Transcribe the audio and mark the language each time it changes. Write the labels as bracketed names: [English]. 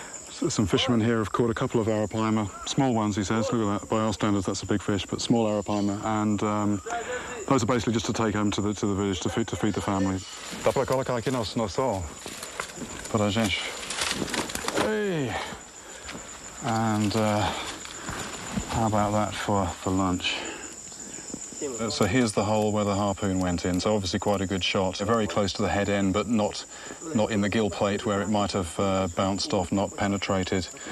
[English] So some fishermen here have caught a couple of arapaima, small ones, he says. Look at that. By our standards, that's a big fish, but small arapaima. And those are basically just to take home to the village to feed the family. [Portuguese] Dá para colocar aqui no sol para a gente. Hey. [English] And how about that for lunch? So here's the hole where the harpoon went in. So obviously quite a good shot. Very close to the head end, but not in the gill plate where it might have bounced off, not penetrated.